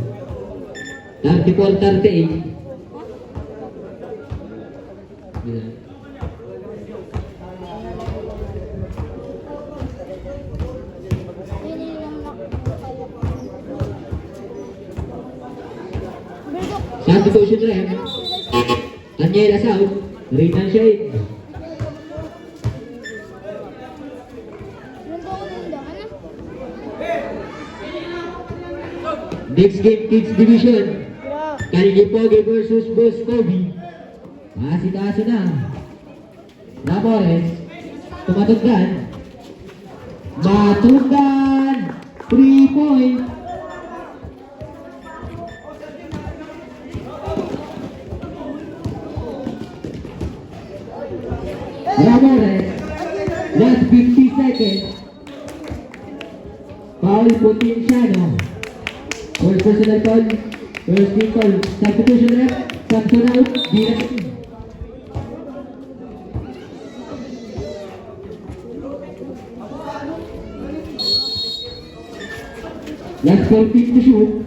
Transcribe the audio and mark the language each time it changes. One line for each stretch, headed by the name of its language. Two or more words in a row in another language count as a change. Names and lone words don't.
English: 34-38. Substitution ref. Daniela out. Rina Shade. Next game, Kids Division. Kaligipoge versus Boscovi. Masitaso na. Ramores. Tumatugdan. Matugdan. 3 point. Ramores. Last 50 seconds. Foul Potenciano. First personal foul. First team foul. Substitution ref. Samson out. Direct. Last 14 to shoot.